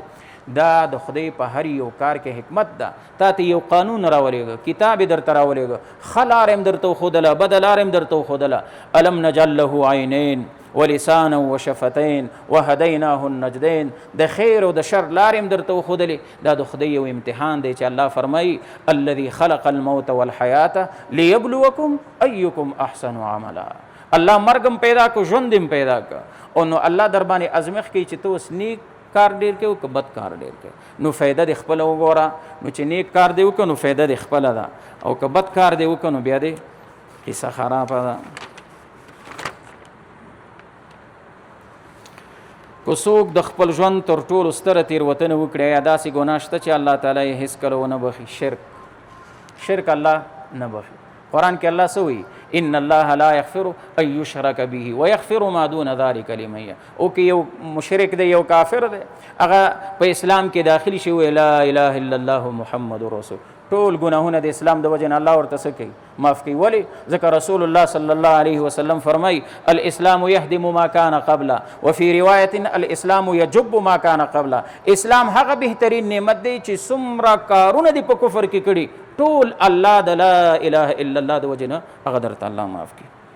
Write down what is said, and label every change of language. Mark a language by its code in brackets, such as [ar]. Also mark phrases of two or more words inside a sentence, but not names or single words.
[ps] دا د خدای په هر یو کار کې حکمت ده. تا ته یو قانون راولېږه، کتاب یې درته راولېږه، ښه لاره یې درته وښودله، بده لاره یې درته وښودله. [ar] الم نجعل له عینین ولسانا وشفتین وهدیناه النجدین. [ps] د خیر او د شر لارې هم درته وښودلې. دا د خدای یو امتحان دی چې الله فرمایي [ar] الذي خلق الموت والحیاة لیبلوکم ایکم احسن عملا. [ps] الله مرګ هم پیدا کړ، ژوند هم پیدا کړ، او نو الله در باندې ازمېښت کوي چې ته اوس نیک کار ډیر کوي که بد کار ډیر کوي. نو فایده د خپله وګوره، نو چې نیک کار دی وکړه نو فایده د خپله ده، او که بد کار دی وکړه نو بیا د قصه خرابه ده. که څوک د خپل ژوند تر ټولو ستره تېروتنه وکړي، یا داسې ګناه شته چې الله تعالی یې هېڅ کله ونه بخي؟ شرک الله نه بخي. قرآن کې الله څه وایي؟ [ar] ان الله لا یغفر ان یشرک به ویغفر ما دون ذلک لمن یشاء. [ps] او که یو مشرک دی، یو کافر دی، هغه په اسلام کې داخل شي، وی [ar] لا اله الا الله محمد رسول، [ps] ټول ګناهونه د اسلام د وجې نه الله ورته څه کوي معاف کوي ولې ځکه [ar] رسول الله صلی الله علیه وسلم [ps] فرمایي [ar] الاسلام یهدم ما کان قبله وفي روایت الاسلام یجب ما کان قبله [ps] اسلام هغه بهترین نعمت دی چې څومره کارونه دي په کفر کې کړي ټول الله د [ar] لا اله الا الله [ps] د وجې نه هغه درته الله معاف کوي